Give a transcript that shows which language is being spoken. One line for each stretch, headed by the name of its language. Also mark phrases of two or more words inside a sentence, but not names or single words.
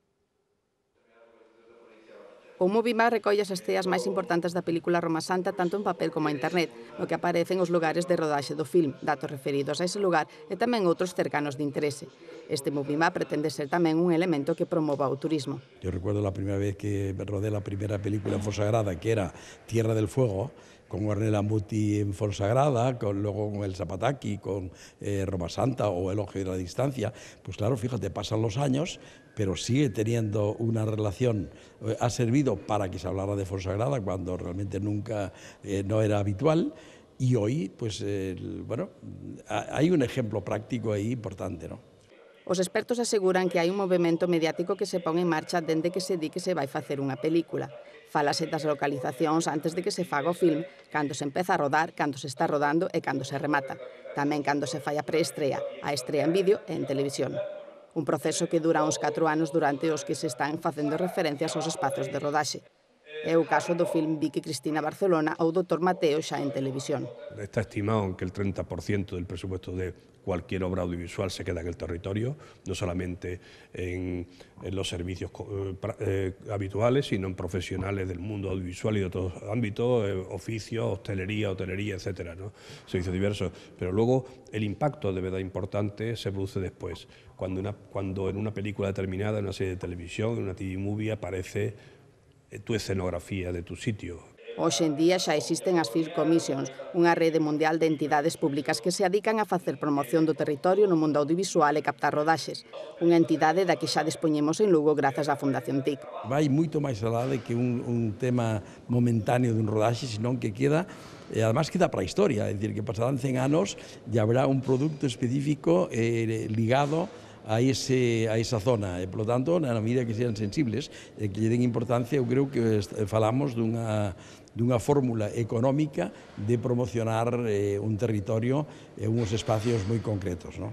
Galician: O Movimap recolle as esteas máis importantes da película Roma Santa tanto en papel como a internet, no que aparecen os lugares de rodaxe do film, datos referidos a ese lugar e tamén outros cercanos de interese. Este Movimap pretende ser tamén un elemento que promova o turismo.
Spanish: Yo recuerdo la primera vez que rodé la primera película en Fonsagrada, que era Tierra del Fuego, con Ornella Muti en Fonsagrada, luego con el Zapataki, con Roma Santa o Elogio de la Distancia. Pues claro, fíjate, pasan los años, pero sigue teniendo una relación. Ha servido para que se hablara de Fonsagrada cuando realmente nunca no era habitual. Y hoy, pues, bueno, hay un ejemplo práctico aí importante, ¿no?
Galician: Os expertos aseguran que hai un movimento mediático que se pon en marcha dende que se di que se vai facer unha película. Fálase das localizacións antes de que se faga o film, cando se empeza a rodar, cando se está rodando e cando se remata. Tamén cando se fai a preestrea, a estrea en vídeo e en televisión. Un proceso que dura uns 4 anos durante os que se están facendo referencias aos espazos de rodaxe. É o caso do film Vicky Cristina Barcelona ou Dr. Mateo xa en televisión.
Spanish: Está estimado que el 30% del presupuesto de cualquier obra audiovisual se queda en el territorio, no solamente en los servicios habituales, sino en profesionales del mundo audiovisual y de otros ámbitos, oficios, hostelería, etcétera, ¿no? Servicios diversos. Pero luego el impacto de verdad importante se produce después, cuando en una película determinada, en una serie de televisión, en una
English: TV movie
Spanish: aparece tu escenografía de tu sitio.
Galician: Hoxe en día xa existen as
English: Film Commissions,
Galician: unha rede mundial de entidades públicas que se dedican a facer promoción do territorio no mundo audiovisual e captar rodaxes. Unha entidade da que xa dispoñemos en Lugo grazas á Fundación TIC. Vai moito máis alá de que un tema momentáneo dun rodaxe, senón que queda, e además queda para a historia, é dicir, que pasarán 100 anos e habrá un produto específico ligado a esa zona, e, polo tanto, na medida que sean sensibles e que lle den importancia, eu creo que falamos dunha fórmula económica de promocionar un territorio e uns espacios moi concretos, non?